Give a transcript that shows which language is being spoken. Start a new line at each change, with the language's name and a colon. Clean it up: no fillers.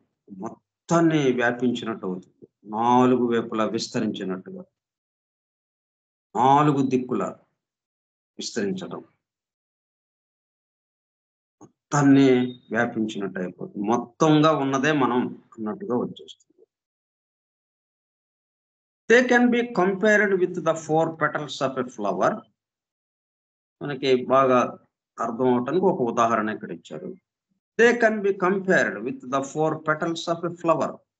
Telugu: మొత్తాన్ని వ్యాపించినట్టు అవుతుంది. 4 వైపులా విస్తరించినట్టుగా. 4 దిక్కులా విస్తరించడం. మొత్తాన్ని వ్యాపించినట్టు అయిపోతుంది. మొత్తంగా ఉన్నదే మనం అన్నట్టుగా వచ్చేస్తుంది.
English: They can be compared with the 4 petals of a flower.
Telugu: మనకి బాగా అర్థం అవ్వటానికి ఒక ఉదాహరణ ఇక్కడ ఇచ్చారు.
English: They can be compared with the 4 petals of a flower.